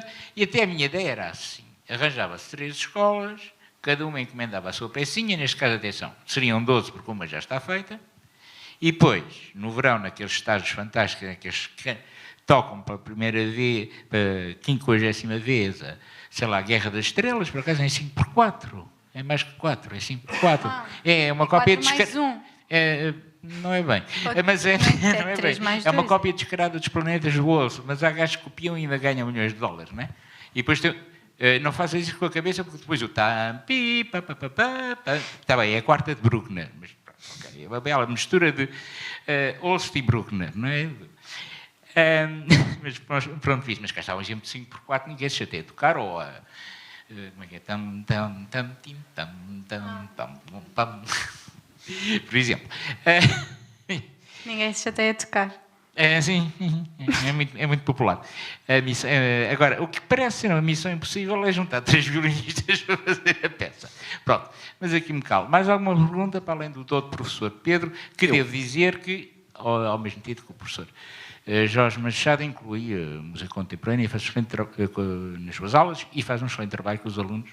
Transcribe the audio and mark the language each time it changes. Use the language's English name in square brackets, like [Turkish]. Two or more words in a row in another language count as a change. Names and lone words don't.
[Portuguese] E até a minha ideia era assim. Arranjava-se 3 escolas, cada uma encomendava a sua pecinha, neste caso, atenção, seriam 12 porque uma já está feita, e depois, no verão, naqueles estágios fantásticos, naqueles que tocam pela primeira vez, pela 50ª vez, sei lá, a Guerra das Estrelas, por acaso é em 5x4, é mais que 4, é 5x4. É uma cópia de... mais um. Não é bem, mas não é bem. 3 mais É uma 2. cópia descarada dos planetas do osso, mas há gajos que copiam e ainda ganham milhões de dólares, não é? E depois tem... não façam isso com a cabeça, porque depois o tam, pi, pa, pa, pa, pa, pa. Está bem, é a quarta de Bruckner, mas okay, é uma bela mistura de Holst e Bruckner, não é? Mas pronto, fiz, mas cá está um exemplo de 5x4, ninguém se chateia a tocar, ou a... como é que é? Tam, tam, tam, tim, tam, tam, tam, pam, pam. Por exemplo. Ninguém se chateia a tocar. Sim, é muito popular. Agora, o que parece ser uma missão impossível é juntar 3 violinistas para fazer a peça. Pronto, mas aqui me calo. Mais alguma pergunta para além do todo professor Pedro, que devo dizer que, ao mesmo tempo que o professor Jorge Machado inclui música contemporânea e faz excelente nas suas aulas e faz um excelente trabalho com os alunos.